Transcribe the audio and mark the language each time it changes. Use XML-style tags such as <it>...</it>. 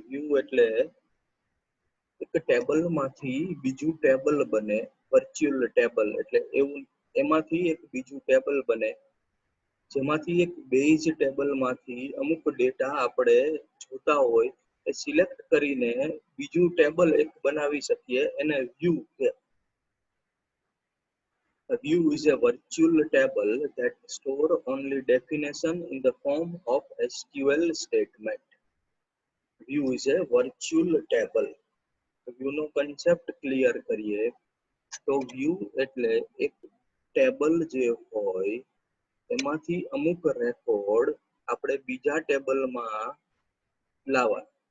<gu>View એટલે એક table માંથી બીજું ટેબલ બને, વર્ચ્યુઅલ ટેબલ એટલે એવું. એમાંથી એક બીજું ટેબલ બને જેમાંથી એક બેઝ ટેબલ માંથી અમુક ડેટા આપણે જોતા હોય એ સિલેક્ટ કરીને બીજું ટેબલ એક બનાવી શકીએ, એને વ્યૂ કહે.</gu> <en>A view is a virtual table that store only definition in the form of SQL statement. View is a virtual table.</en> <gu>View no concept clear કરીએ તો વ્યૂ એટલે એક ટેબલ જે હોય એમાંથી અમુક રેકોર્ડ આપણે બીજા ટેબલમાં લાવવા.</gu>